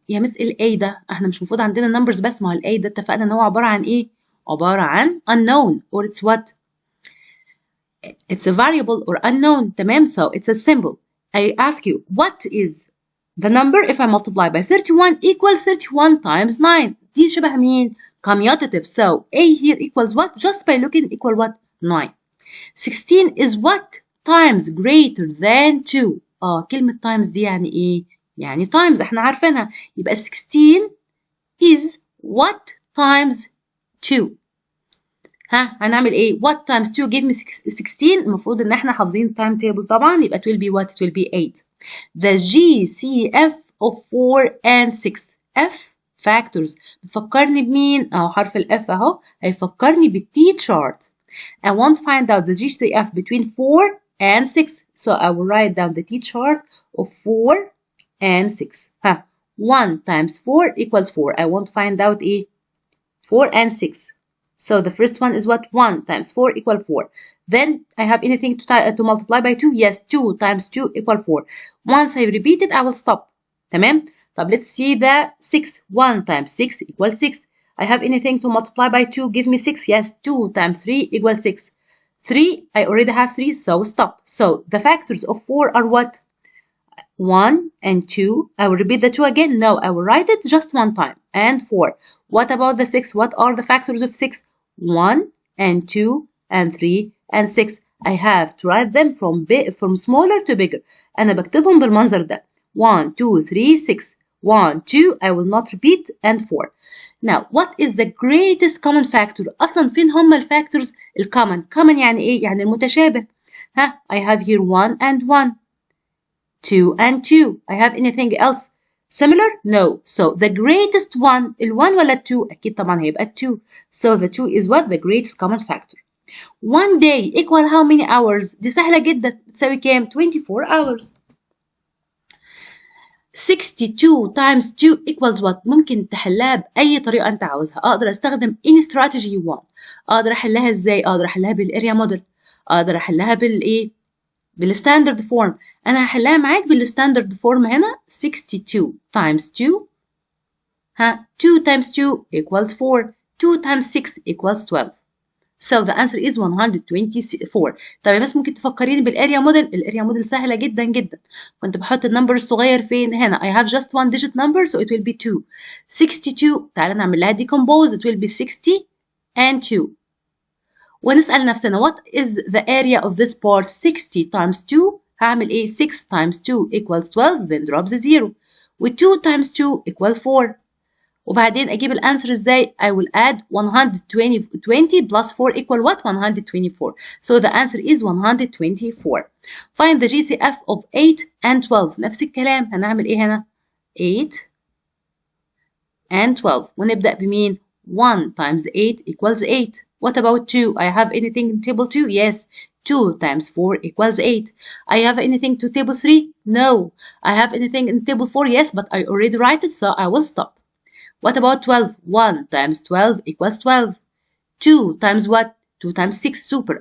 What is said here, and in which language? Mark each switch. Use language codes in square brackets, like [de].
[ar] يا مس ال A ده احنا مش المفروض عندنا numbers بس، ما هو ال A ده اتفقنا ان هو عبارة عن ايه؟ عبارة عن [en] unknown or it's what? It's a variable or unknown. [ar] تمام. [en] So it's a symbol. I ask you, what is the number if I multiply by 31 equals 31 times 9? [ar] دي شبه مين؟ Commutative. [en] So A here equals what? Just by looking equal what? 9. 16 is what? Times greater than 2. [ar] كلمة times دي يعني ايه؟ يعني times احنا عارفينها. يبقى [en] 16 is what times 2. [ar] هنعمل ايه؟ [en] what times 2 give me 16. [ar] المفروض ان احنا حافظين التايم تيبل طبعا. يبقى [en] it will be what? It will be 8. The GCF of 4 and 6. F factors. [ar] بتفكرني بمين؟ حرف ال F اهو هيفكرني بالتي chart. [en] I want to find out the GCF between 4 and 6. So I will write down the T chart of 4 and 6. 1 times 4 equals 4. I want to find out 4 and 6. So the first one is what? 1 times 4 equal 4. Then I have anything to multiply by 2? Yes, 2 times 2 equal 4. Once I repeat it, I will stop. [ar] تمام؟ طب [en] let's see the 6. 1 times 6 equals 6. I have anything to multiply by 2? Give me 6. Yes, 2 times 3 equals 6. 3, I already have 3, so stop. So the factors of 4 are what? 1 and 2. I will repeat the 2 again. No, I will write it just one time. And 4. What about the 6? What are the factors of 6? 1 and 2 and 3 and 6. I have to write them from smaller to bigger. [ar] أنا بكتبهم بالمنظر ده. [en] 1, 2, 3, 6. 1, 2, I will not repeat, and 4. Now, what is the greatest common factor? [ar] أصلا فين هم الفاكتورز الcommon؟ common يعني إيه؟ يعني المتشابه. [en] I have here 1 and 1. 2 and 2. I have anything else similar? No. So the greatest one, [ar] ال1 ولا ال2؟ أكيد طبعا هيبقى ال2. [en] So the 2 is what? The greatest common factor. One day equal how many hours؟ [ar] دي سهلة جدا. بتساوي كام؟ [en] 24 hours. 62 times 2 equals what؟ [ar] ممكن تحلها بأي طريقة أنت عاوزها. أقدر أستخدم [en] any strategy you want. [ar] أقدر أحلها إزاي؟ أقدر أحلها بالاريا موديل. أقدر أحلها بالستاندرد فورم. أنا هحلها معاك بالستاندرد فورم هنا. [en] 62 times 2 2 times 2 equals 4. 2 times 6 equals 12. So the answer is 124. [ar] طب بس ممكن تفكريني بالاريا موديل. الاريا موديل سهله جدا جدا. كنت بحط النمبر الصغير فين؟ هنا. [en] I have just one digit number so it will be 2. 62. [ar] تعالى نعمل لها decompose. [en] It will be 60 and 2. [ar] ونسأل نفسنا [en] what is the area of this part? 60 times 2 [ar] هعمل ايه؟ [en] 6 times 2 equals 12 then drop the 0. و 2 times 2 equal 4. [ar] وبعدين أجيب الأنسر إزاي؟ [en] I will add 120 plus 4 equal what? 124. So the answer is 124. Find the GCF of 8 and 12. [ar] نفس الكلام. هنعمل إيه هنا؟ 8 and 12. ونبدأ بمين؟ [en] 1 times 8 equals 8. What about 2? I have anything in table 2? Yes. 2 times 4 equals 8. I have anything to table 3? No. I have anything in table 4? Yes, but I already write it, so I will stop. What about 12? 1 times 12 equals 12. 2 times what? 2 times 6. Super.